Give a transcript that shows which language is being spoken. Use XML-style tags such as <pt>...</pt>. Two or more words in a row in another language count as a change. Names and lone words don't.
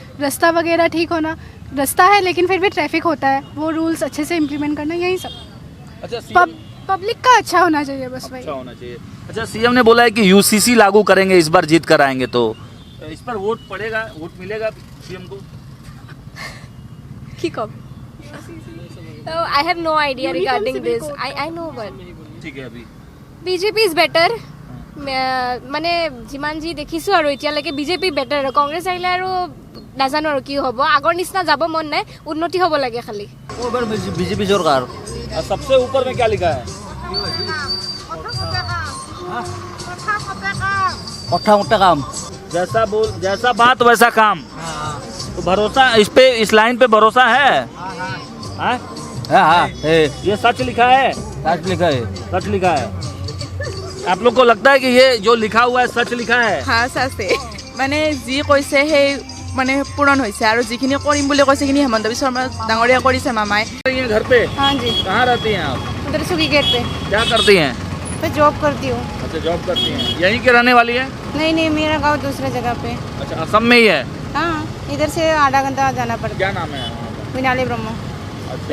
<hi>रास्ता वगैरह ठीक होना, रास्ता है लेकिन फिर भी ट्रैफिक होता है, वो रूल्स अच्छे से इम्प्लीमेंट करना, यही सब। अच्छा, सीएम पब्लिक का अच्छा होना चाहिए बस भाई। अच्छा होना चाहिए। अच्छा, सीएम ने बोला है कि यूसीसी लागू करेंगे इस बार जीत कर आएंगे, तो इस पर वोट पड़ेगा, वोट मिलेगा सीएम को?</hi> <as>কি কব?</as> <en>I have no idea regarding this. I know but</en> <hi>ठीक है। अभी</hi> <en>BJP is better.</en> <as>মানে যিমান যি দেখিছোঁ আৰু এতিয়ালৈকে বিজেপি বেটাৰ। কংগ্ৰেছ আহিলে আৰু নাজানো আৰু কি হ'ব, আগৰ নিচিনা যাব মন নাই, উন্নতি হ'ব লাগে খালি।</as> <hi>बीजेपी सरकार। और सबसे ऊपर में क्या लिखा है? कट्ठा मुट्ठा काम। जैसा बात वैसा काम। तो भरोसा इस पे, इस लाइन पे भरोसा है? हाँ? हाँ ये सच लिखा है? सच लिखा है। सच लिखा है। आप लोग को लगता है कि ये जो लिखा हुआ है सच लिखा है?</hi> <as>हाँ চাচে মানে যি কৈছে সেই মানে পূৰণ হৈছে আৰু যিখিনি কৰিম বুলি কৈছে সেইখিনি হেমন্ত বিশ্ব শৰ্মা ডাঙৰীয়া কৰিছে মামাই।</as> <hi>ये घर पे हाँ जी, कहाँ रहती हैं आप? उधर सुखी गेट पे क्या करती हैं? मैं जॉब करती हूँ। अच्छा, जॉब करती हैं। यहीं के रहने वाली है? नहीं नहीं, मेरा गांव दूसरे जगह पे। अच्छा, असम में ही है। हाँ, इधर से आधा घंटा जाना पड़ता क्या नाम है? है। मिनाली ब्रह्म। अच्छा,</hi>